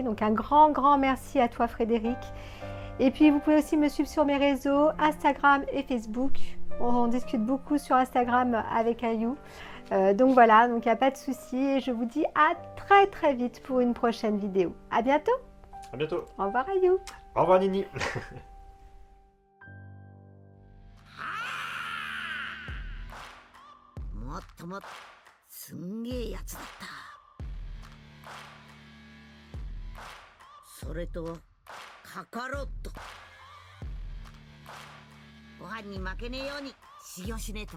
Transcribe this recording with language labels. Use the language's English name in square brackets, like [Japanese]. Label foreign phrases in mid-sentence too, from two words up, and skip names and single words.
[French] Donc un grand merci à toi Frédéric. Et puis vous pouvez aussi me suivre sur mes réseaux Instagram et Facebook. On discute beaucoup sur Instagram avec Ayou. Donc voilà, donc il n'y a pas de souci. Et je vous dis à très vite pour une prochaine vidéo. À bientôt. À bientôt. Au revoir Ayou. Au revoir Nini. [Japanese] もっともっとすんげえやつだった。それとカカロット、ご飯に負けねえように修行しねえとな。